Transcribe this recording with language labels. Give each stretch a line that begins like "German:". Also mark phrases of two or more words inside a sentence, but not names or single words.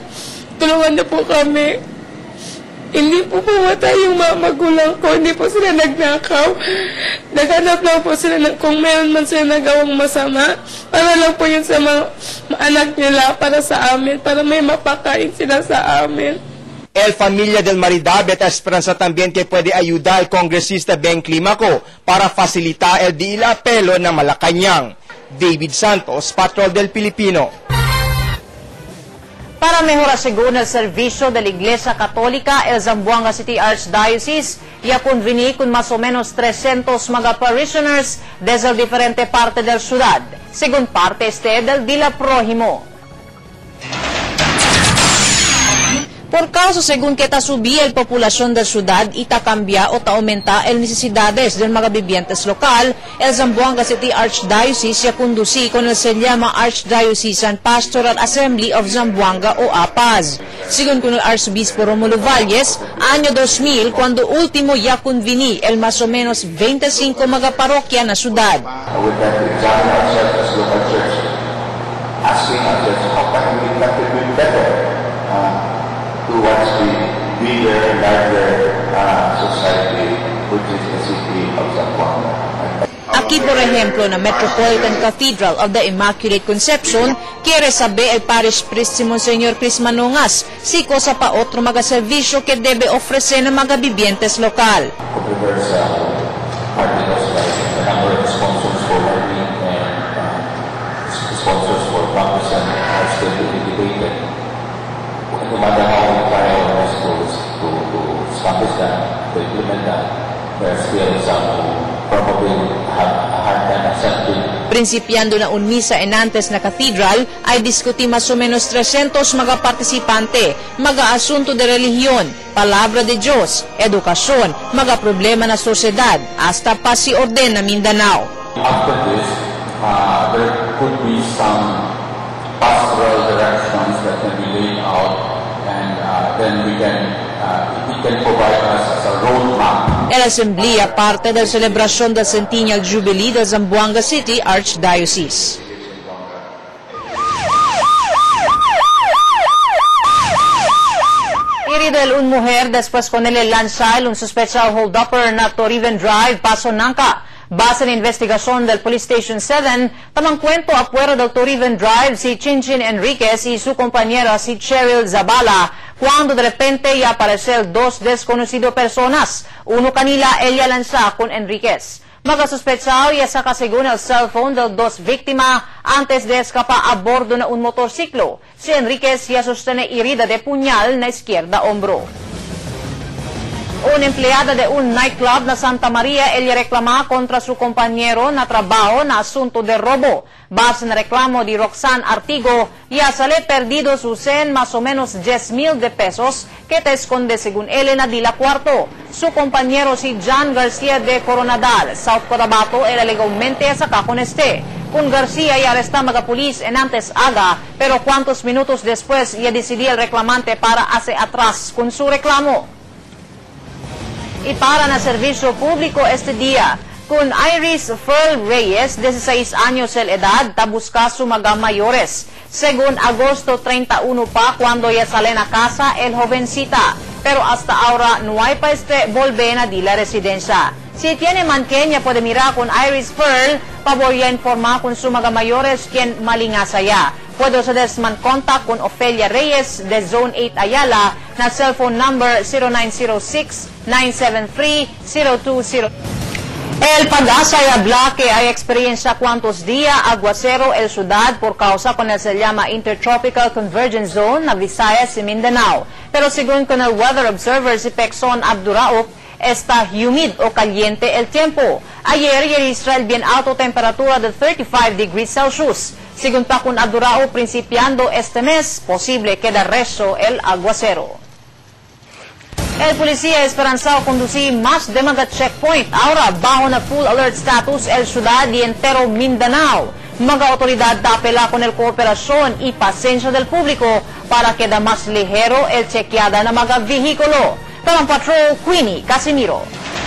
Filipino: Tulungan niyo po kami. Hindi po pumatay yung mga magulang ko, hindi po sila nagnakaw. Naghanap lang po sila kung meron man sila nagawang masama. Para lang po yun sa mga anak nila, para sa amin, para may mapakain sila sa amin.
Chavacano: El familia del Maridable at esperanza también que puede ayudar al congresista Ben Climaco para facilitar el di apelo ng Malacañang. David Santos, Patrol del Pilipino. Para mejorar según el servicio de la Iglesia Católica, el Zamboanga City Archdiocese ya convení con más o menos 300 mga parishioners desde diferente parte del ciudad, según parte del Dila Prójimo. Por causa, según que ta subí el población del ciudad y ta cambia o ta aumenta el necesidades del mga vivientes local, el Zamboanga City Archdiocese ya conducí con el se llama Archdiocesan Pastoral Assembly of Zamboanga o APAZ. Según con el Arzobispo Romulo Valles, año 2000, cuando último ya convení el más o menos 25 mga parokya na ciudad.
English: Towards the bigger and larger society, which is the city of Zamboanga.
Chavacano: Aquí, por ejemplo, na Metropolitan Cathedral of the Immaculate Conception, quiere saber el Parish Priest Monsignor Chris Manongas si cosa pa otro mga servisyo que debe ofrecer ng mga vivientes lokal.
English: Sponsors for baptism are still being debated. No matter how we try our best to establish that, to implement that, there are still some who probably have a hard time accepting.
Chavacano: Principiando na un misa en antes na cathedral, ay diskuti mas o menos 300 mga partisipante, mga asunto de relihiyon, palabra de Diyos, edukasyon, mga problema na sosyedad, hasta pa si orden na Mindanao.
English: After this, there could be some pastoral directions that can be laid out, and then it can provide us as a roadmap.
Chavacano: El Asamblea parte del celebración del Centennial Jubilee del Zamboanga City Archdiocese. Herido un mujer después con el lanzar un sospechado hold-upper na Toriven Drive, Paso Nangka. Base en investigación del Police Station 7, tamang cuento afuera del Toriven Drive si Chinchin Enriquez y su compañera si Cheryl Zabala, cuando de repente ya aparecen dos desconocidas personas. Uno kanila ella lanza con Enriquez. Mga sospechado ya saka según el cellphone de dos víctimas antes de escapar a bordo na un motorciclo. Si Enriquez ya sostiene herida de puñal na izquierda hombro. Una empleada de un nightclub na Santa Maria, ella reclama contra su compañero na trabajo na asunto de robo. Base na reklamo de Roxanne Artigo, ya sale perdido su más o menos 10,000 de pesos que te esconde según él na Dila Cuarto. Su compañero si John Garcia de Coronadal, South Cotabato, era legalmente saca con este. Con Garcia ya arresta mga pulis en antes aga, pero cuantos minutos después ya decidió el reclamante para hacer atrás con su reclamo. Y para na servicio público este día, con Iris Ferl Reyes, 16 años el edad, busca su mga mayores. Según agosto 31 pa, cuando ya sale na casa el jovencita. pero hasta ahora no hay pa volver di la residencia. Si tiene manqueña puede mirar con Iris Pearl, paborya informa con su mga mayores quien malingasaya. Puede ustedes man contact con Ofelia Reyes de Zone 8 Ayala na
English: cellphone number
Chavacano: 0906-973-020. El Pag-asa y Ablaque hay experiencia cuantos días aguacero el ciudad por causa con el se llama Intertropical Convergence Zone na Visayas y Mindanao. Pero según con el weather observer si Pekson Abduraop, está humid o caliente el tiempo. Ayer registró el bien alto temperatura de 35
English: degrees Celsius.
Chavacano: Según pa con Abdurao, principiando este mes, posible queda resto el aguacero. El policía esperanzado conducir más de mga checkpoint. Ahora, bajo na
English: full alert status
Chavacano: el ciudad y entero Mindanao. Mga autoridad apela con el cooperación y paciencia del público para queda más ligero el chequeada na mga vehículo. Palang Patrol, Queenie Casimiro.